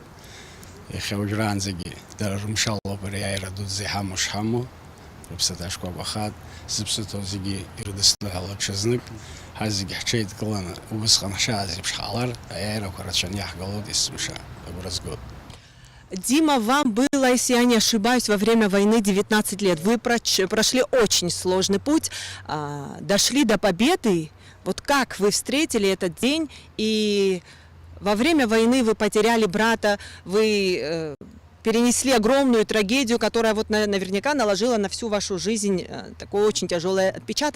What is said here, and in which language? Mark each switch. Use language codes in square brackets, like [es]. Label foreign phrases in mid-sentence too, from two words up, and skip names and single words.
[ab] Иахьа уажәраанӡагьы дара рымшалоуп ари аиааира дуӡӡа иҳамоу шҳамоу, рыԥсаҭа шкәакәахаат, зыԥсыҭоу зегьы ирыдысныҳәало ҽазнык, ҳа зегьы ҳҽеидкыланы убысҟан ҳшааз еиԥш ҳҟалар, аиааирақәа рацәаны иаҳгалоит есымша, агәра згоит. [ru] Дима, вам было, если я не ошибаюсь, во время войны 19 лет. Вы прошли очень сложный путь, дошли до победы. Вот как вы встретили этот день? И во время войны вы потеряли брата, вы перенесли огромную трагедию, которая вот наверняка наложила на всю вашу жизнь такой очень тяжелый отпечаток.